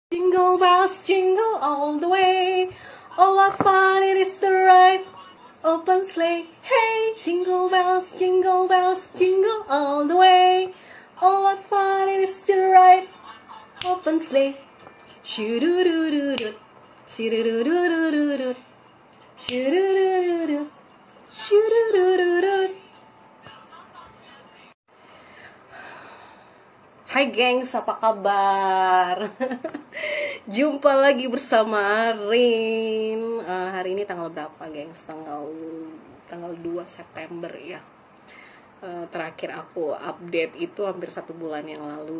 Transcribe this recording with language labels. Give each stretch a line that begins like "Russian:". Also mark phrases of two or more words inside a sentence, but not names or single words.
English: Jingle bells, jingle all the way. Oh, what fun it is to ride open sleigh. Hey, jingle bells, jingle all the way. Oh, what fun it is to ride open sleigh. Shoo-doo-doo-doo-doo, shoo-doo-doo-doo-doo-doo, shoo-doo-doo-doo-doo, shoo-doo-doo-doo-doo.
Indonesian: Hai gengs, apa kabar? Jumpa lagi bersama Rin. Hari ini tanggal berapa gengs? Tanggal 2 September ya. Terakhir aku update itu hampir 1 bulan yang lalu.